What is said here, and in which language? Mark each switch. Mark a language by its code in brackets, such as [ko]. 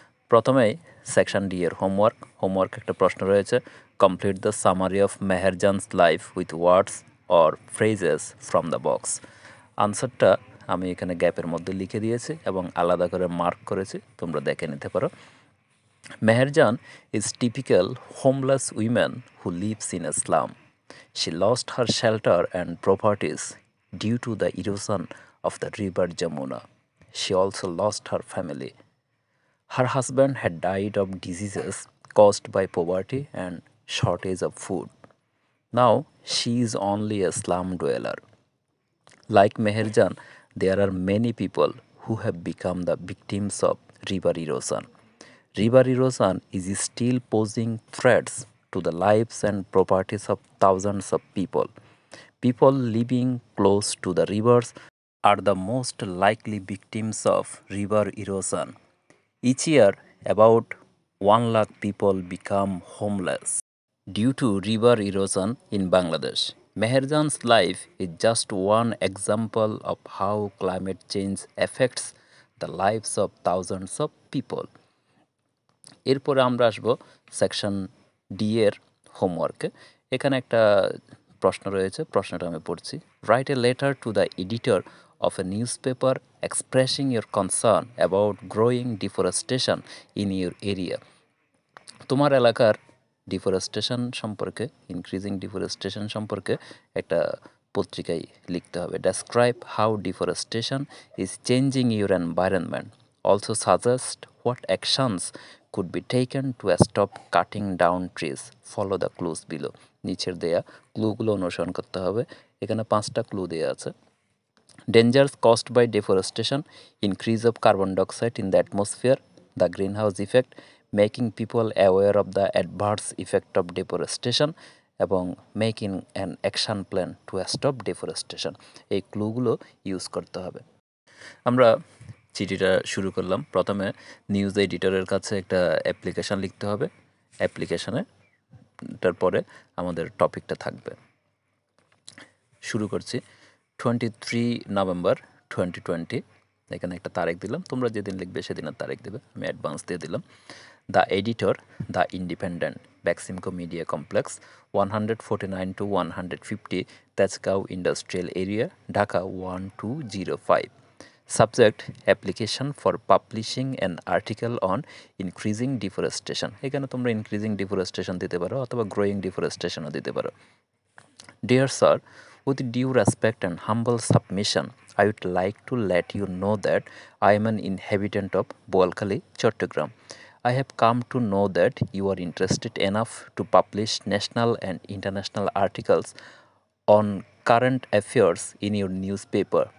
[bn] প্রথমেই section D এর homework একটা প্রশ্ন রয়েছে, [en] Complete the summary of Meherjan's life with words or phrases from the box. [bn] আনসারটা আমি এখানে গ্যাপের মধ্যে লিখে দিয়েছি এবং আলাদা করে মার্ক করেছি, তোমরা দেখে নিতে পারো। [en] Meherjan is typical homeless woman who lives in a slum. She lost her shelter and properties due to the erosion of the river Jamuna. She also lost her family. Her husband had died of diseases caused by poverty and shortage of food. Now she is only a slum dweller. Like Meherjan, there are many people who have become the victims of river erosion. River erosion is still posing threats to the lives and properties of thousands of people. People living close to the rivers are the most likely victims of river erosion. Each year, about 1 lakh people become homeless due to river erosion in Bangladesh. Meherjan's life is just one example of how climate change affects the lives of thousands of people. [bn] এরপরে আমরা আসবো section D এর হোমওয়ার্কে। এখানে একটা প্রশ্ন রয়েছে, প্রশ্নটা আমি পড়ছি। [en] Write a letter to the editor of a newspaper expressing your concern about growing deforestation in your area. [bn] তোমার এলাকার ডিফরেস্টেশন সম্পর্কে, ইনক্রিজিং ডিফরেস্টেশন সম্পর্কে একটা পত্রিকায় লিখতে হবে। [en] Describe how deforestation is changing your environment. Also suggest what actions could be taken to stop cutting down trees. Follow the clues below. [bn] নিচের দেয়া ক্লুগুলো অনুসরণ করতে হবে। এখানে 5টা ক্লু দেয়া আছে। [en] Dangers caused by deforestation: increase of carbon dioxide in the atmosphere, the greenhouse effect, making people aware of the adverse effect of deforestation এবং making an action plan to stop deforestation. [bn] এই ক্লুগুলো use করতে হবে। আমরা চিঠিটা শুরু করলাম। প্রথমে news এডিটরের কাছে একটা অ্যাপ্লিকেশান লিখতে হবে। অ্যাপ্লিকেশানেটার পরে আমাদের টপিকটা থাকবে। শুরু করছি। 23 নভেম্বর 2020। এখানে একটা তারিখ দিলাম, তোমরা যেদিন লিখবে সেদিনের তারিখ দেবে, আমি অ্যাডভান্স দিয়ে দিলাম। [en] The editor, the independent, Beximco media complex, 149 to 150 Tejgaon industrial area, Dhaka 1205। Subject: application for publishing an article on increasing deforestation. [bn] এখানে তোমরা ইনক্রিজিং ডিফরেস্টেশন দিতে পারো অথবা গ্রোয়িং ডিফরেস্টেশনও দিতে পারো। [en] Dear sir, with due respect and humble submission, I would like to let you know that I am an inhabitant of Boalkhali, Chattogram. I have come to know that you are interested enough to publish national and international articles on current affairs in your newspaper.